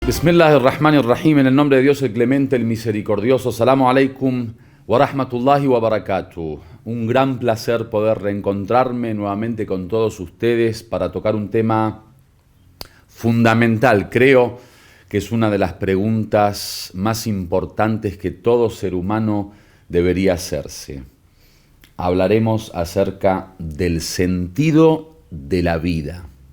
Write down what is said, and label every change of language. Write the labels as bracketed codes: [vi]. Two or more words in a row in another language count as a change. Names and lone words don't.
[ar] بسم الله الرحمن الرحيم, [es] en el nombre de Dios el clemente, el misericordioso. [ar] سلام عليكم ورحمة الله وبركاته. [es] Un gran placer poder reencontrarme nuevamente con todos ustedes para tocar un tema fundamental. Creo que es una de las preguntas más importantes que todo ser humano debería hacerse. Hablaremos acerca del sentido de la vida.